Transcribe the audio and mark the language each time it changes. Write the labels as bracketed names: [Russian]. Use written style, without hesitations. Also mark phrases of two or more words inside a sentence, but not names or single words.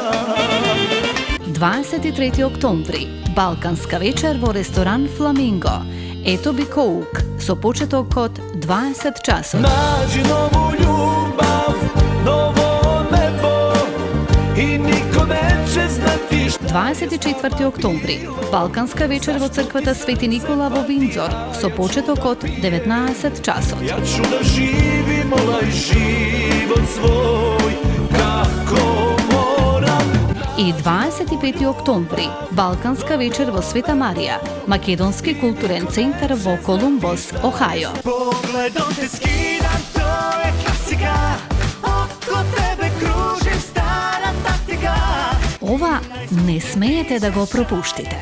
[Macedonian] 23 октомври, Балканска вечер во ресторан Фламинго, Ето би Коук, со почеток од 20 часот. [Serbian] Наđi нову љубав, ново небо и нико нече знати што. [Macedonian] 24 октомври, Балканска вечер во црквата Свети Никола во Виндзор, со почеток од 19 часот. [Serbian] Ја ću da živim ovaj život svoj kako moram. [Macedonian] И 25 октомври, Балканска вечер во Света Марија, Македонски културен центар во Колумбос, Охајо. [Serbian] Погледом те скидам, то е класика, око тебе кружим стара тактика. [Macedonian] Ова не смеете да го пропуштите.